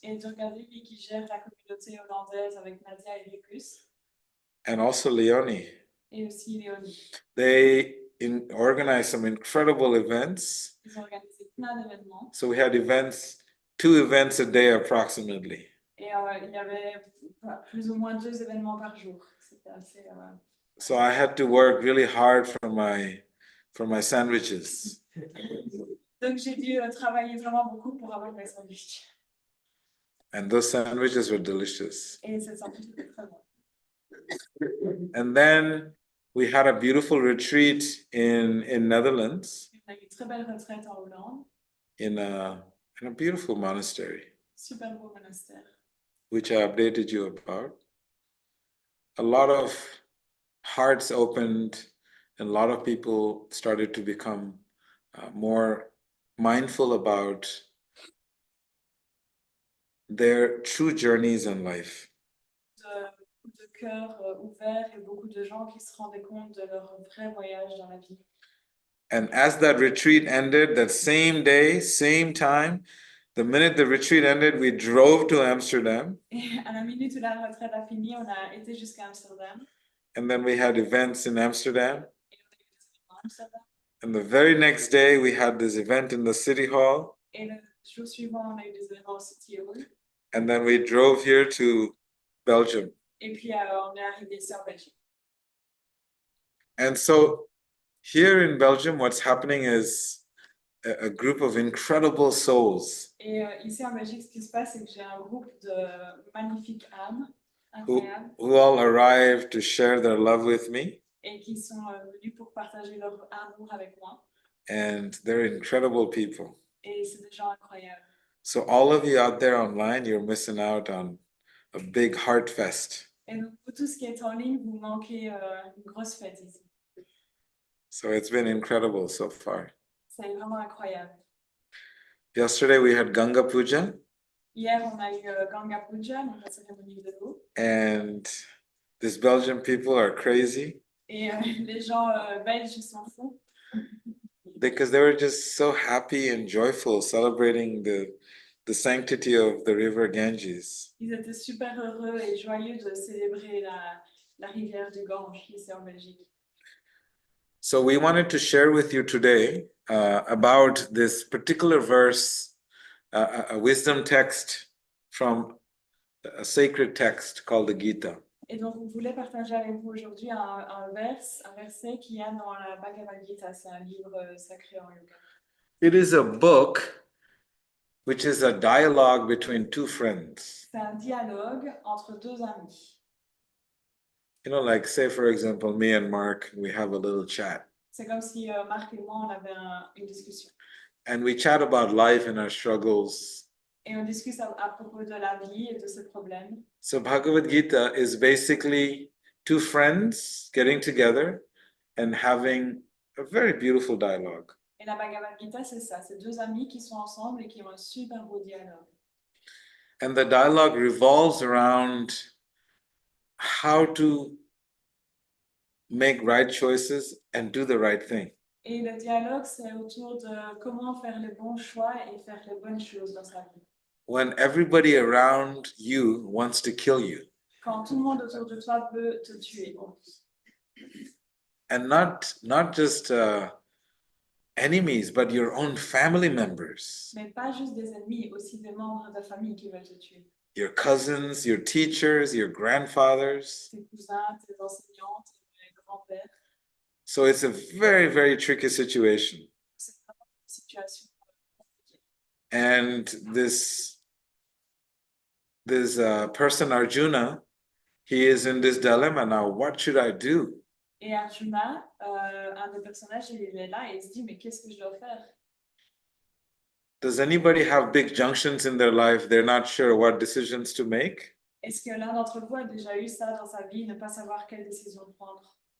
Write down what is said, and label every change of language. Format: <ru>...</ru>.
<fr>Et Durga Devi qui gère la communauté hollandaise avec Nadia et Rikus.</fr> <en>And also Leonie.</en> <fr>Et aussi Léonie.</fr> <en>They organized some incredible events.</en> <fr>Ils ont organisé plein d'événements.</fr> <en>So we had events, 2 events a day approximately.</en> <fr>Et il y avait plus ou moins 2 événements par jour. C'était assez.</fr> <en>So I had to work really hard for my sandwiches.</en> <fr>Donc j'ai dû travailler vraiment beaucoup pour avoir mes sandwichs.</fr> <en>And those sandwiches were delicious.</en> <fr>Et ces sandwichs étaient très bons.</fr> <en>And then we had a beautiful retreat in Netherlands.</en> <fr>On a eu une très belle retraite en Hollande.</fr> <en>In a beautiful monastery.</en> <fr>Super beau monastère.</fr> <en>Which I updated you about. A lot of hearts opened and a lot of people started to become more mindful about their true journeys in life.</en> <fr>De cœur ouvert et beaucoup de gens qui se rendaient compte de leur vrai voyage dans la vie.</fr> <en>And as that retreat ended, that same day, same time, the minute the retreat ended, we drove to Amsterdam.</en> <fr>Et à la minute où la retraite a fini, on a été jusqu'à Amsterdam.</fr> <en>And then we had events in Amsterdam.</en> <fr>Et on a eu des événements à Amsterdam.</fr> <en>And the very next day, we had this event in the city hall.</en> <fr>Et le jour suivant, on a eu des événements au City Hall.</fr> <en>And then we drove here to Belgium.</en> <fr>Et puis on est arrivé ici en Belgique.</fr> <en>And so here in Belgium, what's happening is a group of incredible souls.</en> <fr>Et ici en Belgique, ce qui se passe, c'est que j'ai un groupe de magnifiques âmes</fr> <en>who all arrived to share their love with me.</en> <fr>Et qui sont venus pour partager leur amour avec moi.</fr> <en>And they're incredible people.</en> <fr>Et c'est des gens incroyables.</fr> <en>So all of you out there online, you're missing out on a big heart fest.</en> <fr>Et donc, pour tout ce qui est en ligne, vous manquez une grosse fête ici.</fr> <en>So it's been incredible so far.</en> <fr>C'est vraiment incroyable.</fr> <en>Yesterday we had Ganga Puja.</en> <fr>Hier, on a eu Ganga Puja, donc la cérémonie de l'eau.</fr> <en>And these Belgian people are crazy.</en> <fr>Et les gens belges, ils sont fous.</fr> <en>Because they were just so happy and joyful celebrating the sanctity of the river Ganges.</en> <fr>Ils étaient super heureux et joyeux de célébrer la rivière du Gange ici en Belgique.</fr> <en>So we wanted to share with you today about this particular verse, a wisdom text from a sacred text called the Gita.</en> <fr>Et donc, on voulait partager avec vous aujourd'hui un verset qu'il y a dans la Bhagavad Gita. C'est un livre sacré en yoga.</fr> <en>It is a book which is a dialogue between 2 friends.</en> <fr>C'est un dialogue entre 2 amis.</fr> <en>You know, like say for example, me and Mark, we have a little chat.</en> <fr>C'est comme si Marc et moi, on avait une discussion.</fr> <en>And we chat about life and our struggles.</en> <fr>Et on discute à propos de la vie et de ses problèmes.</fr> <en>So Bhagavad Gita is basically 2 friends getting together and having a very beautiful dialogue.</en> <fr>Et la Bhagavad Gita, c'est ça. C'est 2 amis qui sont ensemble et qui ont un super beau dialogue.</fr> <en>And the dialogue revolves around how to make right choices and do the right thing.</en> <fr>Et le dialogue, c'est autour de comment faire les bons choix et faire les bonnes choses dans sa vie.</fr> <en>When everybody around you wants to kill you.</en> <fr>Quand tout le monde autour de toi veut te tuer.</fr> <en>And not just enemies, but your own family members.</en> <fr>Mais pas juste des ennemis, aussi des membres de ta famille qui veulent te tuer.</fr> <en>Your cousins, your teachers, your grandfathers.</en> <fr>Tes cousins, tes enseignants, tes grands-pères.</fr> <en>So it's a very, very tricky situation.</en> <fr>C'est vraiment une situation compliquée.</fr> <en>And this person, Arjuna, he is in this dilemma now. What should I do?</en> <fr>Et Arjuna, un des personnages, il est là et il se dit, mais qu'est-ce que je dois faire?</fr> <en>Does anybody have big junctions in their life? They're not sure what decisions to make?</en> <fr>Est-ce que l'un d'entre vous a déjà eu ça dans sa vie, ne pas savoir quelle décision prendre?</fr>